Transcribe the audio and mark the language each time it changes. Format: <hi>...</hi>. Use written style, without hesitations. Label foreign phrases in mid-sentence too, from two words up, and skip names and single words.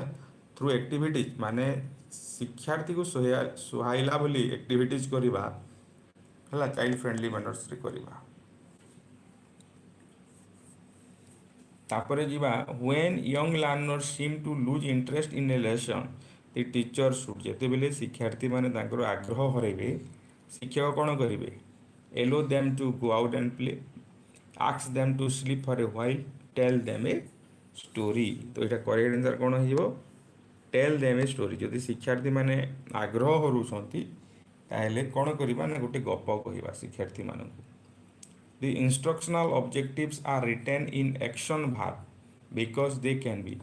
<en>through activities</en> <or>ମାନେ ଶିକ୍ଷାର୍ଥୀକୁ ସୁହାଇଲା ବୋଲି ଆକ୍ଟିଭିଟିଜ୍ କରିବା ହେଲା,</or> <en>child friendly</en> <or>ମ୍ୟାନର୍ସରେ କରିବା। ତାପରେ ଯିବା,</or> <en>when young learner seem to lose interest in a lesson the teacher should,</en> <or>ଯେତେବେଳେ ଶିକ୍ଷାର୍ଥୀମାନେ ତାଙ୍କର ଆଗ୍ରହ ହରାଇବେ ଶିକ୍ଷକ କ'ଣ କରିବେ?</or> <en>allow them to go out and play, ask them to sleep for a while, tell them a story।</en> <or>ତ ଏଇଟା</or> <en>correct answer</en> <or>କ'ଣ ହେଇଯିବ?</or> <en>tell them a story.</en> <or>ଯଦି ଶିକ୍ଷାର୍ଥୀ ମାନେ ଆଗ୍ରହ କରୁଛନ୍ତି ତାହେଲେ କ'ଣ କରିବା ନା ଗୋଟେ ଗପ କହିବା ଶିକ୍ଷାର୍ଥୀମାନଙ୍କୁ।</or> <en>the instructional objectives are written in action verb because they can be.</en>